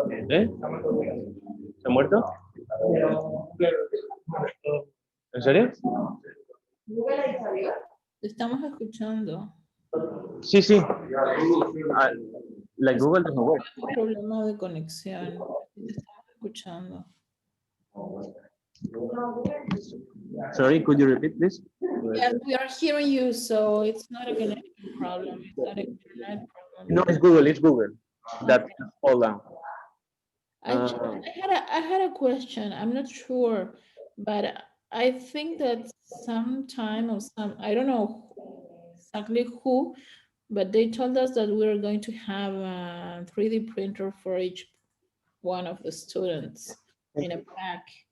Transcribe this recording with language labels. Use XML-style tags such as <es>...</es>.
<es>¿Eh? ¿Se ha muerto? ¿En serio? Te estamos escuchando. Sí, sí.</es> <en>Like Google doesn't work.</en> <es>Problema de conexión. Te estamos escuchando.</es> <en>Sorry, could you repeat this? Yes, we are hearing you, so it's not a connection problem. It's not an internet problem. No, it's Google. It's Google. That hold on. Actually, I had a question. I'm not sure, but I think that sometime or I don't know exactly who, but they told us that we're going to have a 3D printer for each one of the students in a pack.</en>